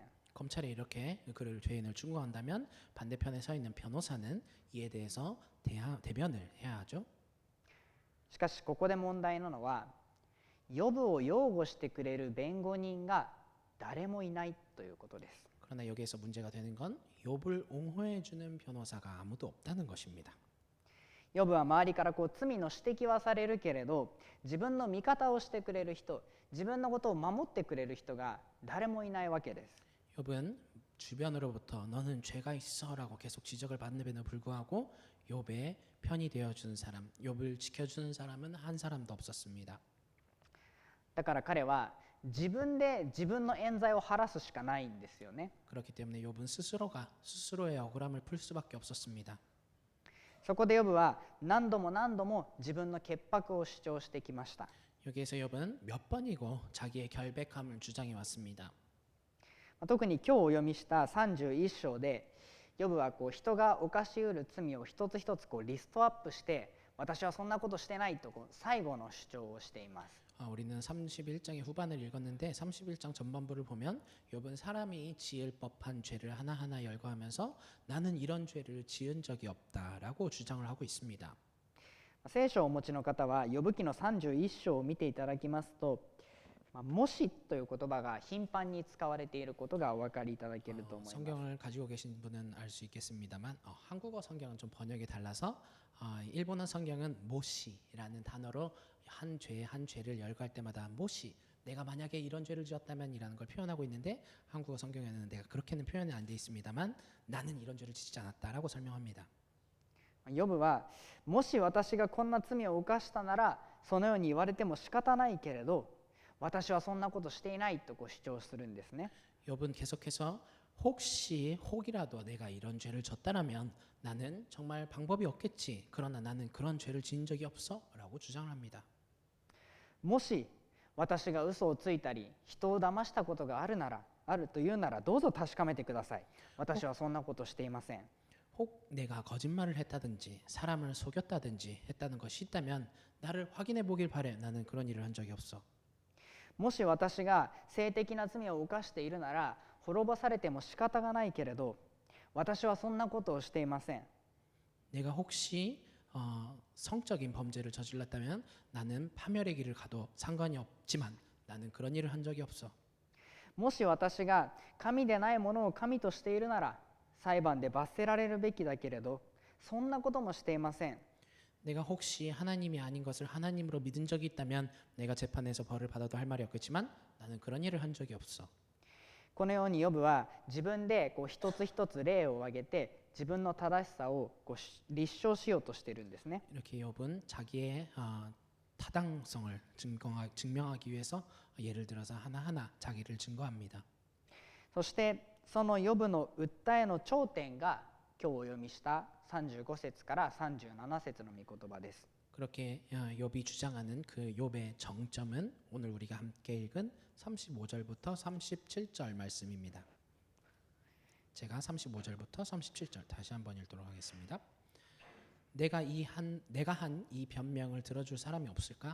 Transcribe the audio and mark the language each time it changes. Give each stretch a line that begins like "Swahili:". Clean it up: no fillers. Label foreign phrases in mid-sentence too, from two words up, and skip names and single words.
Korean: 검찰이 이렇게 그를 죄인을 충고한다면 반대편에 서 있는 변호사는 이에 대해서 대변을 해야 하죠.
Japanese: しかしここで問題なのは、ヨブを擁護してくれる弁護人が誰もいないということです。
Korean: 그러나 여기에서 문제가 되는 건 욥을 옹호해 주는 변호사가 아무도 없다는 것입니다.
Japanese: ヨブは周りから罪の指摘はされるけれど、自分の味方をしてくれる人、自分のことを守ってくれる人が誰もいないわけです。
Korean: 욥은 주변으로부터 너는 죄가 있어라고 계속 지적을 받는데도 불구하고 욥의 편이 되어주는 사람, 욥을 지켜주는 사람은 한 사람도 없었습니다.
Japanese: だから彼は自分で自分の冤罪を晴らすしかないんですよね。
Korean: 그렇기 때문에 욥은 스스로의 억울함을 풀 수밖에 없었습니다.
Japanese: そこでヨブは何度も何度も自分の潔白を主張してきました。
Korean: 여기에서 욥은 몇 번이고 자기의 결백함을 주장해 왔습니다.
Japanese: 特に今日お読みした31章でヨブは人が犯しうる罪を一つ一つリストアップして、私はそんなことしてないと最後の主張をしています。
Korean: 우리는 31장의 후반을 읽었는데 31장 전반부를 보면 욥은 사람이 지을 법한 죄를 하나하나 열거하면서 나는 이런 죄를 지은 적이 없다라고 주장을 하고 있습니다.
Japanese: 聖書をお持ちの方はヨブ記の31章を見ていただきますと、もしという言葉が頻繁に使われていることがお分かりいただけると思います。
Korean: 성경을 가지고 계신 분은 알 수 있겠습니다만 한국어 성경은 좀 번역이 달라서 일본어 성경은 모시라는 단어로 한 죄 한 죄를 열거할 때마다 못이 내가 만약에 이런 죄를 지었다면이라는 걸 표현하고 있는데 한국어 성경에는 내가 그렇게는 표현이 안 돼 있습니다만 나는 이런 죄를 짓지 않았다라고 설명합니다.
Japanese: ヨブはもし私がこんな罪を犯したならそのように言われても仕方ないけれど私はそんなことしていないと主張するんですね。
Korean: 욥은 계속해서 혹이라도 내가 이런 죄를 졌다라면 나는 정말 방법이 없겠지. 그러나 나는 그런 죄를 지은 적이 없어라고 주장을 합니다.
Japanese: もし私が嘘をついたり人を騙したことがあるというならどうぞ確かめてください。私はそんなことしていません。
Korean: 혹 내가 거짓말을 했다든지 사람을 속였다든지 했다는 것이 있다면 나를 확인해 보길 바래. 나는 그런 일을 한 적이 없어.
Japanese: もし私が性的な罪を犯しているなら滅ぼされても仕方がないけれど私はそんなことをしていません。
Korean: 내가 혹시 성적인 범죄를 저질렀다면 나는 파멸의 길을 가도 상관이 없지만 나는 그런 일을 한 적이 없어.
Japanese: もし私が神でないものを神としているなら裁判で罰せられるべきだけれどそんなこともしていません。
Korean: 내가 혹시 하나님이 아닌 것을 하나님으로 믿은 적이 있다면 내가 재판에서 벌을 받아도 할 말이 없겠지만 나는 그런 일을 한 적이 없어.
Japanese: このようにヨブは自分で一つ一つ例を挙げて自分の正しさを立証しようとしているんですね。
Korean: 이렇게 욥은 자기의 타당성을 증명하기 위해서 예를 들어서 하나하나 자기를 증거합니다.
Japanese: そしてそのヨブの訴えの頂点が今日お読みした35節から37節の御言葉です。
Korean: 그렇게 욥이 주장하는 그 욥의 정점은 오늘 우리가 함께 읽은 35절부터 37절 말씀입니다. 제가 35절부터 37절 다시 한번 읽도록 하겠습니다. 내가 한 이 변명을 들어줄 사람이 없을까?